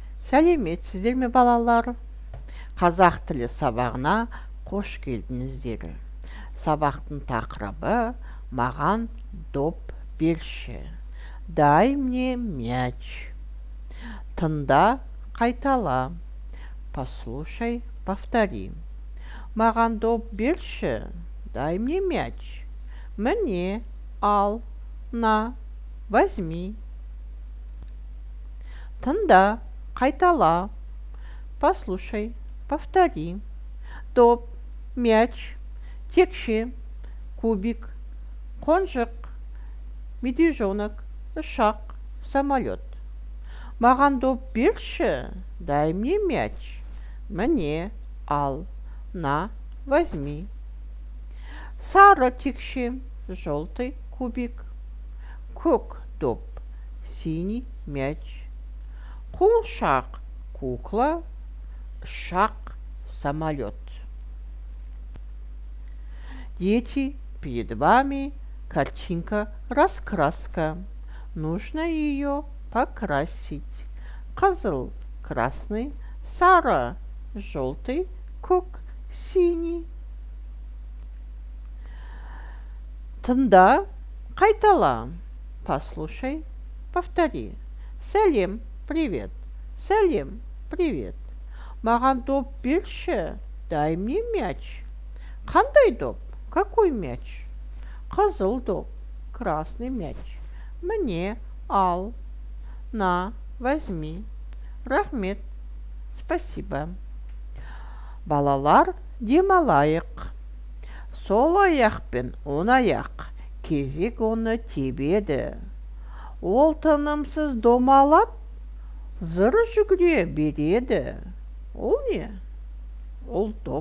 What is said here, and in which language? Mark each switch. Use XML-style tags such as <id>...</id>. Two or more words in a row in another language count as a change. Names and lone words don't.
<kk>Сәлеметсіздер ме балалар? Қазақ тілі сабағына қош келдіңіздер. Сабақтың тақырыбы «Маған доп берші».</kk> <ru>Дай мне мяч.</ru> <kk>Тыңда, қайтала.</kk> <ru>Послушай, повтори.</ru> <kk>Маған доп берші.</kk> <ru>Дай мне мяч. Мне, ал, на, возьми.</ru> <kk>Тыңда, қайтала.</kk> <ru>Послушай, повтори.</ru> <kk>Доп, мяч, текше, кубик, қонжық, медвежонок, ұшақ, самолет. Маған доп берші.</kk> <ru>Дай мне мяч. Мне, ал, на, возьми.</ru> <kk>Сары текше,</kk> <ru>желтый кубик,</ru> <kk>көк доп,</kk> <ru>синий мяч.</ru> <kk>Қуыршақ, кукла, ұшақ,</kk> <ru>самолет. Дети, перед вами картинка-раскраска. Нужно ее покрасить. Козыл, красный, сары, желтый, көк, синий.</ru> <kk>Тыңда, қайтала.</kk> <ru>Послушай, повтори. Сәлем, привет.</ru> <kk>Сәлем, привет. Маған доп берші.</kk> <ru>Дай мне мяч.</ru> <kk>Қандай доп?</kk> <ru>Какой мяч?</ru> <kk>Қызыл доп,</kk> <ru>красный мяч. Мне, ал, на, возьми.</ru> <kk>Рахмет, спасибо. Балалар, демалайық. Сол аяқпен оң аяқ, кезек оны тебеді. Ол тынымсыз домалап, зыр жүгіре береді. Ол не? Ол доп.</kk>